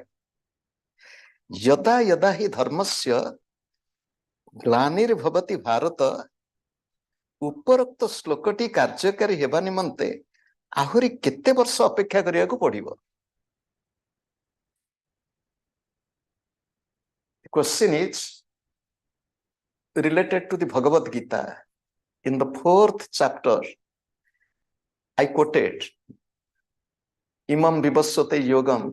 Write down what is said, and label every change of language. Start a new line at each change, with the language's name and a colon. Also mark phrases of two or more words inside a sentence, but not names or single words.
Sanskrit: यदा यदा हि धर्मस्य ग्लानिर्भवति भारत,
Odia: ଉପରୋକ୍ତ ଶ୍ଲୋକଟି କାର୍ଯ୍ୟକାରୀ ହେବା ନିମନ୍ତେ ଆହୁରି କେତେ ବର୍ଷ ଅପେକ୍ଷା କରିଆ କୋ ପଡ଼ିବୋ.
English: The question is related to the Bhagavad Gita. In the 4th chapter, I quoted Imam Vivassate Yogam.